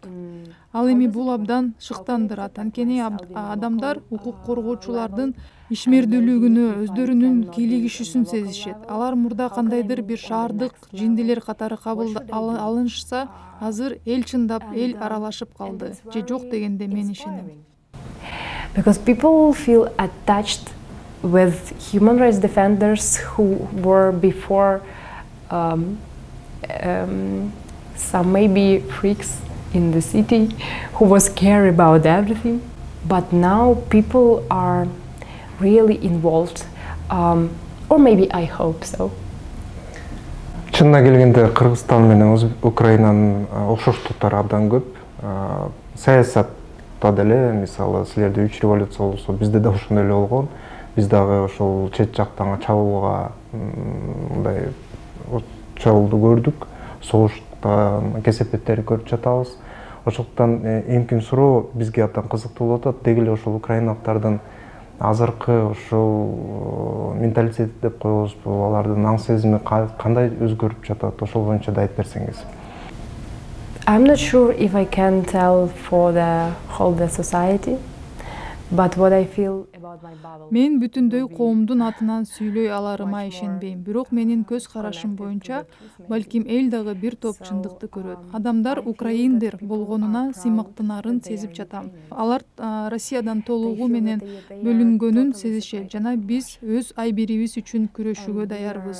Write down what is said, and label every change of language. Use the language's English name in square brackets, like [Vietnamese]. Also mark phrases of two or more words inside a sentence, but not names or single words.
[Kyrgyz] Ал эми бул абдан шыктандырат. Анткени адамдар укук коргоочулардын ишмердүүлүгүнө, өздөрүнүн кийлигишүүсүн сезишет. Алар мурда кандайдыр бир шаардык жиндилер катары кабыл алынышса, азыр эл чындап эл аралашып калды. Же жок дегенде мен ишенем. [English] Because people feel attached with human rights defenders who were before some maybe freaks in the city who was care about everything, but now people are really involved, or maybe I hope so. [Kyrgyz] Чынына келгенде Кыргызстан менен Украинанын окшоштуктары абдан көп. Саясатта деле, мисалы, силерде 3 революция болсо, бизде да ошондой эле болгон. Биз дагы ошол чет жактан чабуулга мындай чабуулду көрдүк. Согуштан кесепеттерди көрүп жатабыз. Ошондуктан эмкин суроо бизге абдан кызыктуу болуп атат. Деги эле ошол украиналыктардын азыркы ошол менталитет деп коебузбу, алардын аң сезими кандай өзгөрүп жатат? Ошол боюнча да айтып берсеңиз. [English] I'm not sure if I can tell for the whole society, but what I feel about my bubble. [Kyrgyz] Мен бүтүндөй коомдун атынан сүйлөй аларыма ишенбейм. Бирок менин көз карашым боюнча, балким эл дагы бир топ чындыкты көрөт. Адамдар украиндер болгонуна сыймыктанарын сезип жатам. Алар Россиядан толугу менен бөлүнгөнүн сезишет жана биз өз айбирибиз үчүн күрөшүүгө даярбыз.